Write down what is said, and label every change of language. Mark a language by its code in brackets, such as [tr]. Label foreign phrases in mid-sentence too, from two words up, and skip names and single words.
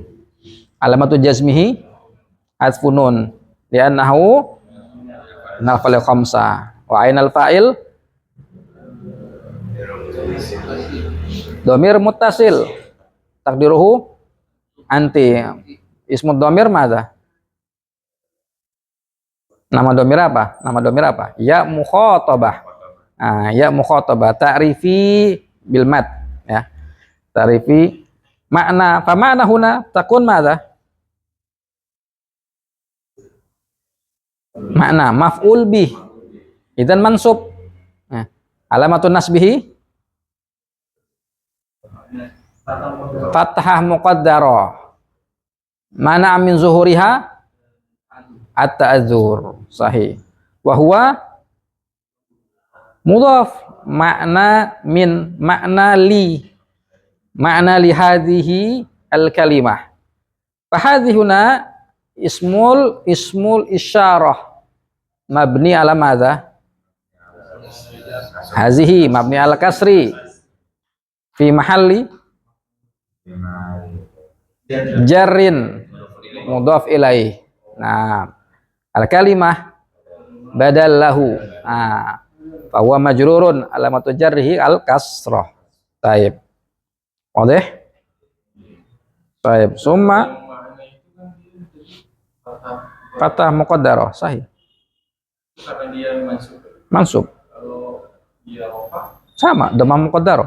[ar] علامة جزمه حذف النون لأنه الأفعال الخمسة وأين الفاعل ضمير متصل تقديره أنت. اسم ضمير ماذا? [id] Nama dhamir apa? [ar] ياء مخاطبة. ياء مخاطبة تعرفي بالمد يا. تعرفي معنى فمعنى هنا تكون ماذا? معنى مفعول به. إذن منصوب. علامة نصبه فتحة مقدرة. منع من ظهورها التعذر. Sahih. وهو مضاف معنى من معنى لهذه الكلمة. فهذه هنا اسم الإشارة مبني على ماذا? هذه مبني على كسر في محل جر مضاف إليه. Nah, الكلمة بدل له. Bahwa مجرور علامة جره الكسرة. طيب. واضح؟ طيب. ثم فتحة مقدرة. Sahih. [id] Karena dia [ar] Mansub. [id] kalau dia rofa [ar] Sama, ضمة مقدرة.